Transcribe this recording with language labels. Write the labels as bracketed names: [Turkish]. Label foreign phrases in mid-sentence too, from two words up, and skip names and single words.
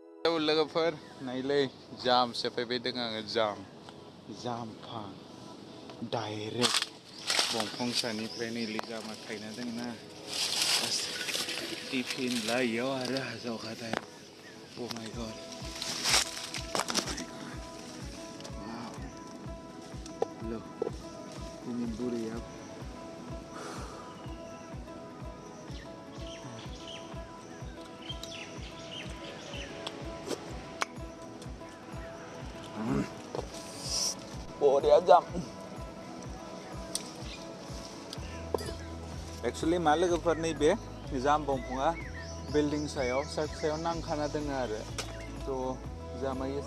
[Bodo] लोगोफोर नायलै जाम सेफायबाय दङ आङो जामफां डाइरेक्ट दंफां सानिफ्राय नैलै जामा थायना दंना टिफिन लाइयाव आरो हाजावखाथाय [English] oh my god [Bodo] look ini बुरैया बरिया जाम एक्चुअली मा लोगोफोर नैबे जाम दंफाङा बिल्डिं सायाव सायाव नांखाना दङ आरो थ' जामायो